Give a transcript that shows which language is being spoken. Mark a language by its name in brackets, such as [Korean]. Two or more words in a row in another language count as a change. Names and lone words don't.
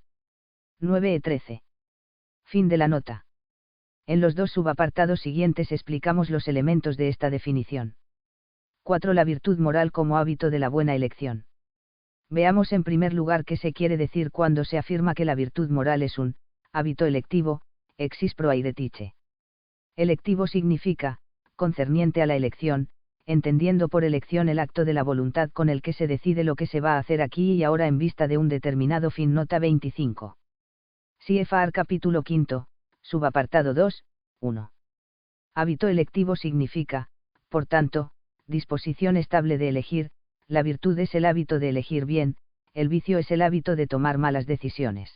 [Spanish] 9 e 13. Fin de la nota. En los dos subapartados siguientes explicamos los elementos de esta definición. 4. La virtud moral como hábito de la buena elección. Veamos en primer lugar qué se quiere decir cuando se afirma que la virtud moral es un hábito electivo, [Greek] ἕξις προαιρετική. [Spanish] Electivo significa, concerniente a la elección, entendiendo por elección el acto de la voluntad con el que se decide lo que se va a hacer aquí y ahora en vista de un determinado fin. Nota 25. CFR capítulo 5, subapartado 2, 1. Hábito electivo significa, por tanto, disposición estable de elegir, la virtud es el hábito de elegir bien, el vicio es el hábito de tomar malas decisiones.